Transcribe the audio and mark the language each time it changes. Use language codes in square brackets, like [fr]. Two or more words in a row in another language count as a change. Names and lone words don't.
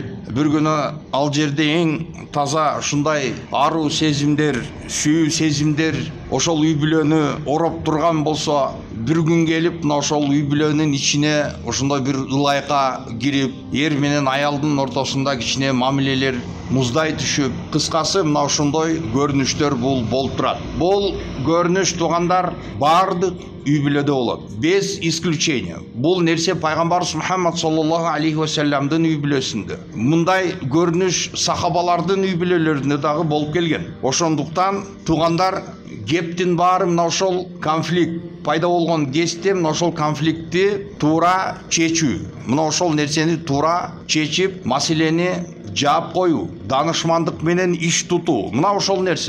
[ky] Бир күнү ал жерде эң таза ушундай аруу сезимдер, сүйүү сезимдер ошол үй бүлөнү ороп турган болсо, бир күн келип мына ошол үй бүлөнүн ичине ошондой бир ылайка кирип, эр менен аялдын ортосунда кичине мамилелер муздай түшүп, кыскасы мына ошондой көрүнүштөр бул болуп турат. Бул көрүнүш, туугандар, баардык үй бүлөдө болот, [ru] без исключения. [ky] Бул нерсе пайгамбарыбыз Мухаммад [ar] صلى الله عليه وسلم [ky] үй бүлөсүндө, мындай көрүнүш сахабалардын үй бүлөлөрүндө дагы болуп келген. Ошондуктан, туугандар, кептин баары мына ошол конфликт пайда болгон кезде мына ошол конфликтти туура чечүү, мына ошол нерсени туура чечип, маселени жаап коюу, данышмандык менен иш тутуу, мына ошол нерсе.